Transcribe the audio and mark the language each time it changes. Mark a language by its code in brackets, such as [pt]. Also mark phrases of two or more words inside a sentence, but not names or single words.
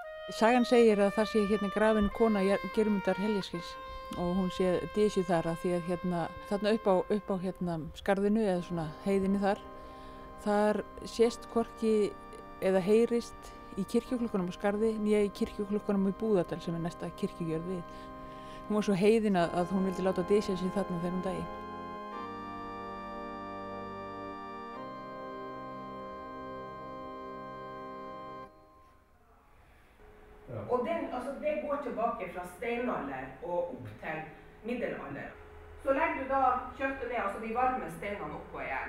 [is] Sagan segir að það sé hérna grafin kona Geirmundar Heljaskins og hún sé dysjuð þar að því að þarna upp á skarðinu eða svona heiðinni þar sést hvorki eða heyrist í kirkjuklukkunum á Skarði né í kirkjuklukkunum í Búðardal sem næsta kirkjugjörð við. Hún var svo heiðin að hún vildi láta dysja sig þarna þegar hún dæi. [no] Og det går tilbake fra steinalder og opp til middelalder. Så legger du da kjøttet ned, de varme steinene oppå igjen.